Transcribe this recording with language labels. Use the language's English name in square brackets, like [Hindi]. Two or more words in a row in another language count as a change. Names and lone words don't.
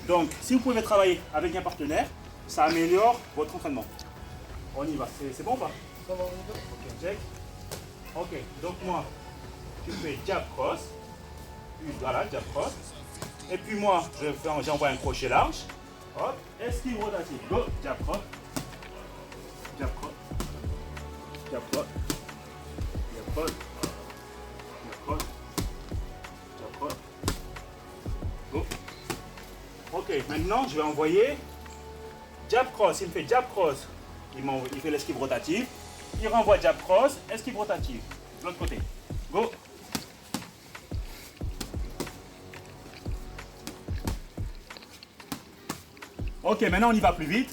[French] Donc, si vous pouvez travailler avec un partenaire, ça améliore votre entraînement. On y va. C'est bon ou pas? Ça va, on y va. Ok, check. Ok, donc moi, je fais jab cross. Voilà, jab cross. Et puis moi, j'envoie un crochet large. Hop, esquive rotative. Go, jab cross. Jab cross. Jab cross. Jab cross. Jab cross. Jab cross. Go. Ok, maintenant je vais envoyer jab cross. Il me fait jab cross. Il fait l'esquive rotative. Il renvoie jab cross, esquive rotative. De l'autre côté. Go. Ok, maintenant on y va plus vite.